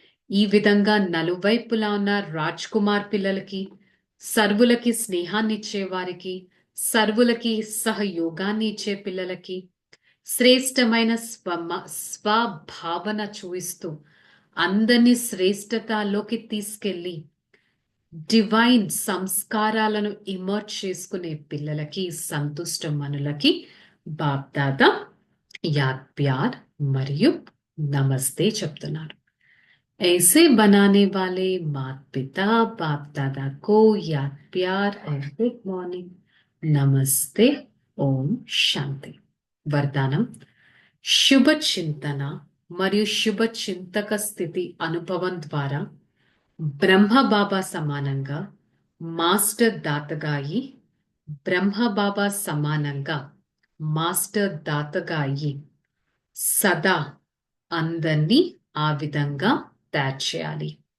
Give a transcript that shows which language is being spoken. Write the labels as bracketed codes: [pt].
[te] ఈ విధంగా నలువైపులా ఉన్న రాజ్ కుమార్ పిల్లలకి, సర్వులకి స్నేహాన్ని ఇచ్చేవారికి, సర్వులకి సహయోగాన్ని ఇచ్చే పిల్లలకి శ్రేష్టమైన స్వభావన చూపిస్తూ అందరినీ శ్రేష్టతలోకి తీసుకెళ్ళి డివైన్ సంస్కారాలను ఇమర్జ్ చేసుకునే పిల్లలకి, సంతుష్ట మనులకి బాప్దాదా యాద్ ప్యార్ మరియు నమస్తే చెప్తున్నారు. [hi] ऐसे बनाने वाले माता पिता बाप दादा को याद प्यार और गुड मॉर्निंग, नमस्ते, [te] ఓం శాంతి. వరదానం: శుభ చింతన మరియు శుభ చింతక స్థితి అనుభవం ద్వారా బ్రహ్మబాబా సమానంగా మాస్టర్ దాతగా అయి, బ్రహ్మబాబా సమానంగా మాస్టర్ దాతగా అయి సదా అందరినీ ఆ విధంగా తయారు చేయాలి.